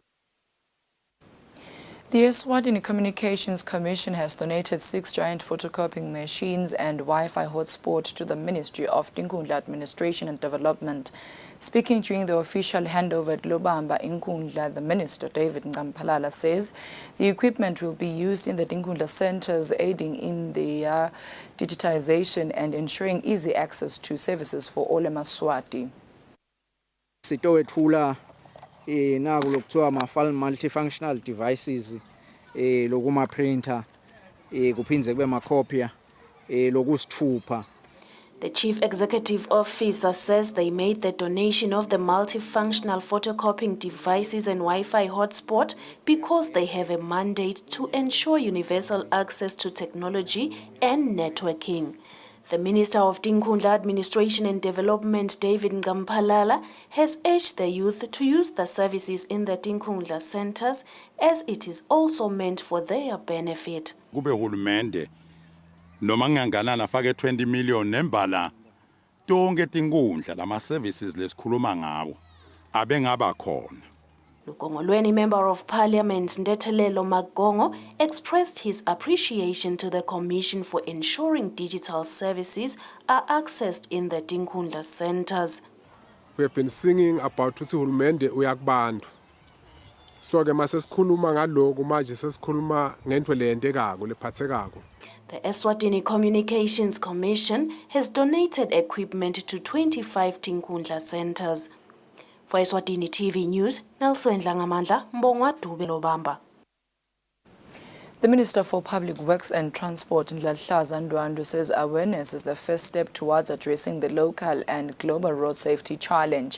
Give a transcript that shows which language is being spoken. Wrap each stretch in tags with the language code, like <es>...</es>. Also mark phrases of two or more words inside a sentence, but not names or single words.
<en>The Eswatini Communications Commission has donated 6 giant photocopying machines and Wi-Fi hotspot to the Ministry of Tinkundla Administration and Development. Speaking during the official handover at Lobamba in Nkundla, the Minister, David Ngampalala, says the equipment will be used in the Tinkundla centers, aiding in the digitization and ensuring easy access to services for all eMaswati.</en> <ss>Naku lokuthiwa</ss> <en>multifunctional devices</en> <ss>lokuma printer kuphindze kube makhopya lokusithupha.</ss> <en>The Chief Executive Officer says they made the donation of the multifunctional photocopying devices and Wi-Fi hotspot because they have a mandate to ensure universal access to technology and networking. The Minister of Tinkundla Administration and Development, David Ngampalala, has urged the youth to use the services in the Tinkundla centers as it is also meant for their benefit.</en> <ss>Kube hulumende noma nganganana fake 20 million nembala tonke tinkundla lama services lesikhuluma ngawo abengaba khona.</ss> <en>Lukongolweni Member of Parliament Ndethelelo Magongo expressed his appreciation to the Commission for ensuring digital services are accessed in the Tinkundla centers. We have been singing about</en> <ss>ukuthi uhulumende uyakubantu. So ke mase sikhuluma ngaloko manje sesikhuluma ngento leyentekako lephathekako.</ss> <en>The Eswatini Communications Commission has donated equipment to 25 Tinkundla centers. For Eswatini TV News, Nelson Langamandla, Mbongwa Dube Lobamba. The Minister for Public Works and Transport, Ndlahlaza Ndwandwe, says awareness is the first step towards addressing the local and global road safety challenge.</en>